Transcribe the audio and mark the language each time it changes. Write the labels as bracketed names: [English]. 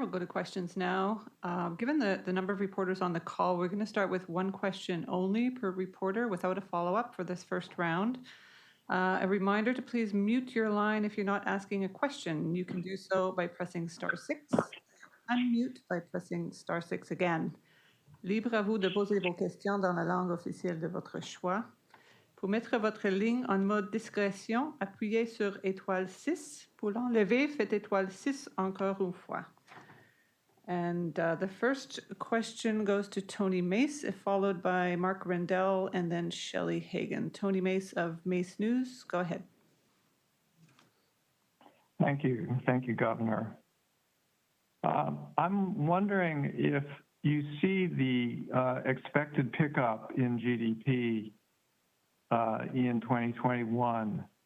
[English] We'll go to questions now. Given the number of reporters on the call, we're going to start with one question only per reporter without a follow-up for this first round. A reminder to please mute your line if you're not asking a question. You can do so by pressing *6, unmute by pressing *6 again. [French] Libre à vous de poser vos questions dans la langue officielle de votre choix. Pour mettre votre ligne en mode discrétion, appuyez sur étoile 6. Pour l'enlever, faites étoile 6 encore une fois. [English] And the first question goes to Tony Mace, followed by Mark Rendell and then Shelley Hagan. Tony Mace of Mace News, go ahead. Thank you. Thank you, Governor. I'm wondering if you see the expected pickup in GDP in 2021.